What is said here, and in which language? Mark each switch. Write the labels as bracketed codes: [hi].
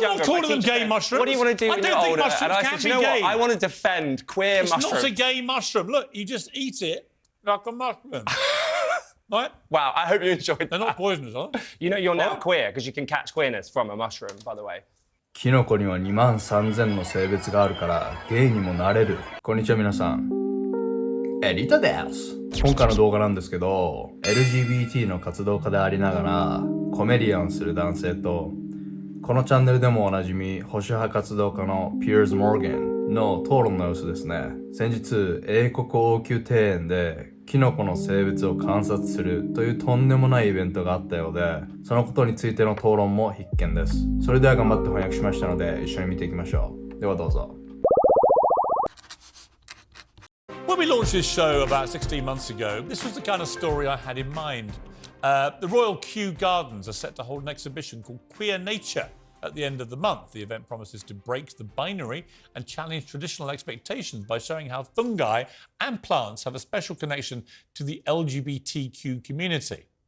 [en] younger, not calling them gay mushrooms. What do you want to do when you're older? And I said, you know what? I want to defend queer mushrooms. It's not a gay mushroom. Look, you just eat it like a mushroom. Right? Wow, I hope you enjoyed that. They're not poisonous, are they? You know you're now queer because you can catch queerness from a mushroom, by the way. [ja] キノコには23,000の性別があるからゲイにもなれる。こんにちは皆さん。エディタです。今回の動画なんですけど、LGBT の活動家でありながらコメディアンする男性と、このチャンネルでもおなじみ保守派活動家のピアーズ・モーガンの討論の様子ですね。先日、英国王宮庭園でキノコの性別を観察するというとんでもないイベントがあったようで、そのことについての討論も必見です。それでは頑張って翻訳しましたので、一緒に見ていきましょう。ではどうぞ。 [en] When we launched this show about 16 months ago, this was the kind of story I had in mind. The Royal Kew Gardens are set to hold an exhibition called Queer Nature at the end of the month. The event promises to break the binary and challenge traditional expectations by showing how fungi and plants have a special connection to the LGBTQ community.